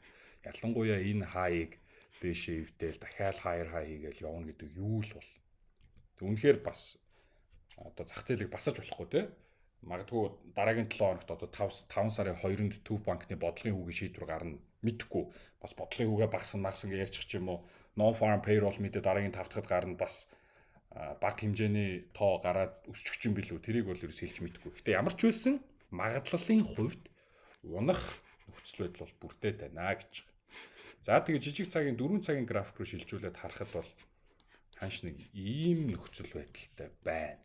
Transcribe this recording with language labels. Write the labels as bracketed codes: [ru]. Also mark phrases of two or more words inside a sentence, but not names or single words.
[mn] Ялангуяа энэ хаяыг дээшээ ивдээл дахиад [en] higher high [mn] хийгээл явна гэдэг юу л бол. Тэг үнэхээр бас одоо зах зээлийг басаж болохгүй те. Магадгүй дараагийн 7 хоногт одоо 5 сарын 2-нд төв банкны бодлогын хүүгийн шийдвэр гарна мэдхгүй. Бас бодлогын хүүгээ багсан гэж ярьчих ч юм уу. [en] Non farm payroll [mn] мэдээ дараагийн 5 дахьад гарна бас бага хэмжээний тоо гараад өсчих юм билүү. Тэрийг бол ерөөс хэлж мэдгүй. Гэтэ ямар ч байсан магадлалын хувьд унах нөхцөл байдал бол бүрдээд байна гэж. За тэгээ жижиг цагийн 4 цагийн график руу шилжүүлээд харахад бол ханш нэг ийм нөхцөл байдалтай байна.